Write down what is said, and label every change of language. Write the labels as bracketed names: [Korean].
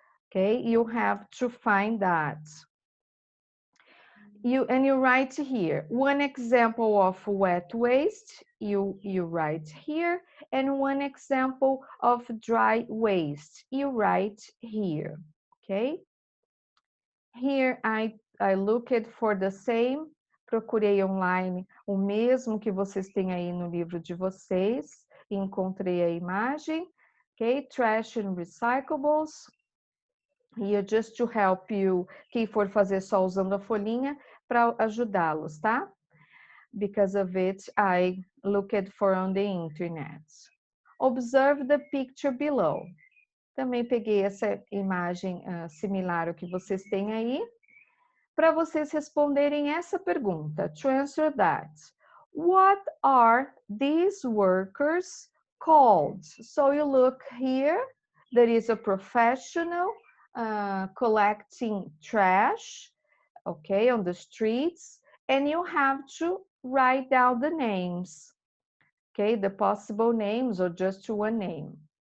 [English] Okay, you have to find that. You write here one example of wet waste, you write here, and one example of dry waste, you write here. Okay, here I looked for the same, [Portuguese] procurei online o mesmo que vocês têm aí no livro de vocês, encontrei a imagem. [English] Okay, trash and recyclables. Here just to help you, [Portuguese] quem for fazer só usando a folhinha, para ajudá-los, tá? [English] Because of it, I looked for on the internet. Observe the picture below. [Portuguese] Também peguei essa imagem similar ao que vocês têm aí, para vocês responderem essa pergunta. [English] To answer that, what are these workers called? So you look here, there is a professional collecting trash, okay, on the streets, and you have to write down the names, okay, the possible names or just one name.